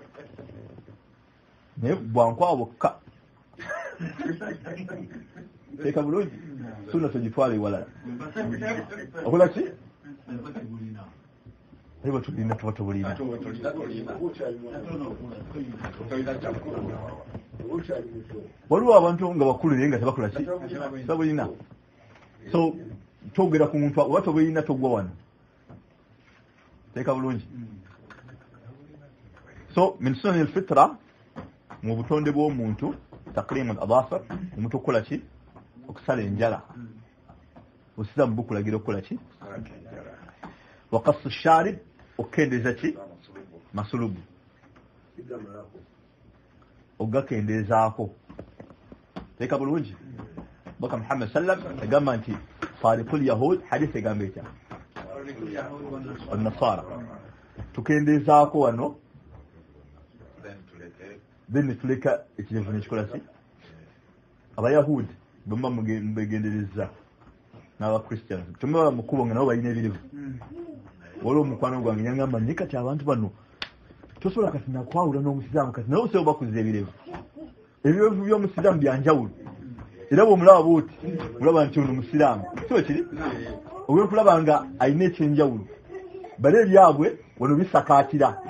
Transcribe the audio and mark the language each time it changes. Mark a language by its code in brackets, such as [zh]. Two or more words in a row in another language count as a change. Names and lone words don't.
[lg] naye bwankwawo bwokka teeka bulungi sunna togitwala ewalala okola ki Eba tulina tuba tubulina. Waliwo abantu nga bakulu naye nga tebakola ki tabulina. So togera ku muntu oba tobulina togwa wano. Teeka bulungi. So [ar] من سنن الفطرة [lg] mu butonde bw'omuntu [ar] تقليم الأظافر [lg] omuntu okola ki okusala enjala osizamu bukulagira okukola ki [ar] وقص الشارب [lg] okendeza ki masulubu ogakendezaako teeka bulungi baka Muhammad sallam agamba nti [ar] فارقوا اليهود [lg] hadith egamba etya an-nasara tukendezaako wano then tuleka ekirevu nekikola ki abayahudi bemba mubegendereza n'abakristians tumaba mukubo nga nabo balina ebirevu waliwo mukwano gwange yangamba nti kati abantu bano tosobola kati nakwawula n'omusiraamu kati naye osobola bakuza ebirevu by'omusiraamu byanjawulo era bw'omulaba bw'oti olaba nti ono musiraamu kiba kiri obwekulaba nga alina ekyenjawulo bale ebyabwe wano bisakaatira